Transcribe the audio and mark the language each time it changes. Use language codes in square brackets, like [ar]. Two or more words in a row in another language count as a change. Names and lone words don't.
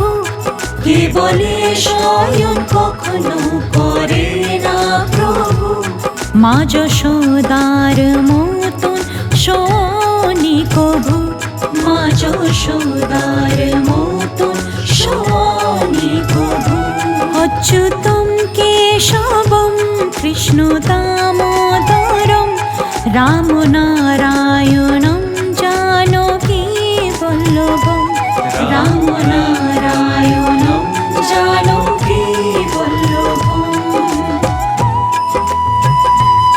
[bn] কে বলে শয়ন কখনো করে না প্রভু। মা যশোদার মতন শোনি কভু মা যশোদার মতন শোনি কভু। [sa] अच्युतं केशवं कृष्ण दामोदरं रामनारायणं जानकी वल्लभं रामनारायणं जानकी वल्लभम्।